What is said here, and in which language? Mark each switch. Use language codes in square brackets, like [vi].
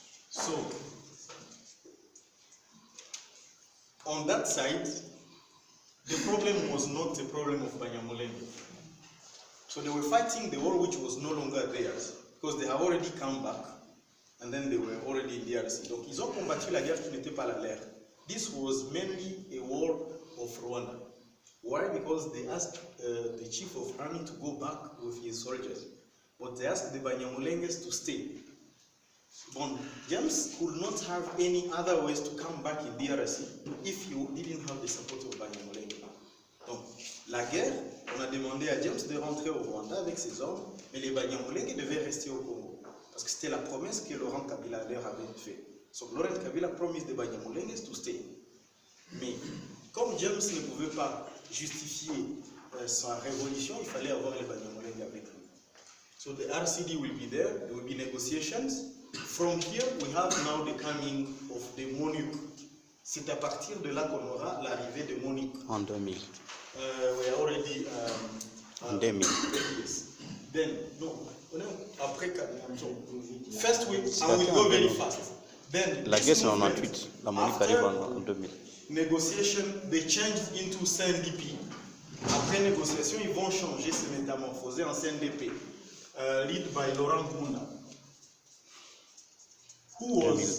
[en] So, on that side, the problem was not the problem of Banyamulenge. So they were fighting the war which was no longer theirs, because they had already come back, and then they were already in DRC. [fr] Donc ils ont combattu la guerre qui n'était pas la leur. [en] This was mainly a war of Rwanda. Why? Because they asked the chief of army to go back with his soldiers, but they asked the Banyamulenges to stay. Bon, James could not have any other ways to come back in DRC if he didn't have the support of Banyamulenge. [fr] Donc, la guerre, on a demandé à James de rentrer au Rwanda avec ses hommes, mais les Banyamulenge devaient rester au Congo. Parce que c'était la promesse que Laurent Kabila leur avait faite. [en] So, Laurent Kabila promised the Banyamulenge to stay. [fr] Mais, comme James ne pouvait pas justifier sa révolution, il fallait avoir les Banyamulenge avec lui. [en] So, the RCD will be there, there will be negotiations. From here, we have now the coming of the MONUC. [fr] C'est à partir de là qu'on aura l'arrivée de MONUC. En 2000. [en] We are already... [fr] en 2000. [en] Yes. Then, no, après... First week, I will go very fast. Then, [fr] la guerre c'est en 98, la MONUC arrive en 2000. [en] Negotiation, they changed into CNDP. [fr] Après négociation, ils vont changer, se métamorphoser en CNDP. [en] Lead by Laurent Nkunda, who was